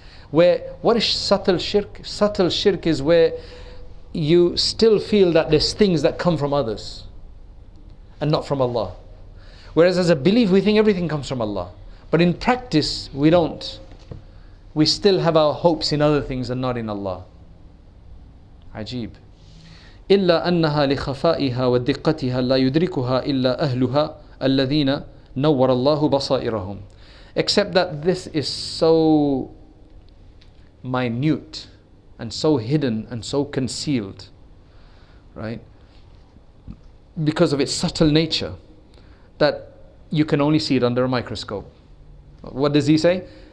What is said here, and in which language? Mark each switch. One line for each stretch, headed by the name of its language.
English: Where, what is subtle shirk? Subtle shirk is where you still feel that there's things that come from others and not from Allah. Whereas as a belief, we think everything comes from Allah. But in practice, we don't. We still have our hopes in other things and not in Allah.
Arabic: Ajib. إلا أنها لخفائها ودقتها لا يدركها إلا أهلها الذين نور الله بصائرهم.
English: Except that this is so minute and so hidden and so concealed, right? Because of its subtle nature, that you can only see it under a microscope. What does he say?